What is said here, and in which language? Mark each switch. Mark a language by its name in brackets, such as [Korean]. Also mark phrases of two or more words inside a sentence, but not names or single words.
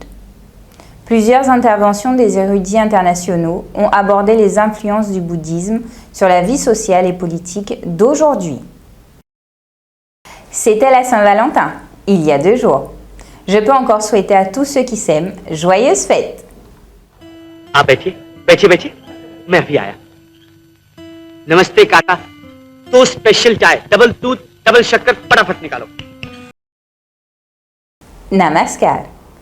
[French] Plusieurs interventions des érudits internationaux ont abordé les influences du bouddhisme sur la vie sociale et politique d'aujourd'hui. C'était la Saint-Valentin, il y a 2 jours. Je peux encore souhaiter à tous ceux qui s'aiment joyeuses fêtes. [Hindi] आप बैठिए बैठिए बैठिए मैं अभी आया. नमस्ते काका. 2 स्पेशल चाय, डबल दूध, डबल शक्कर, फटाफट निकालो। Namaskar.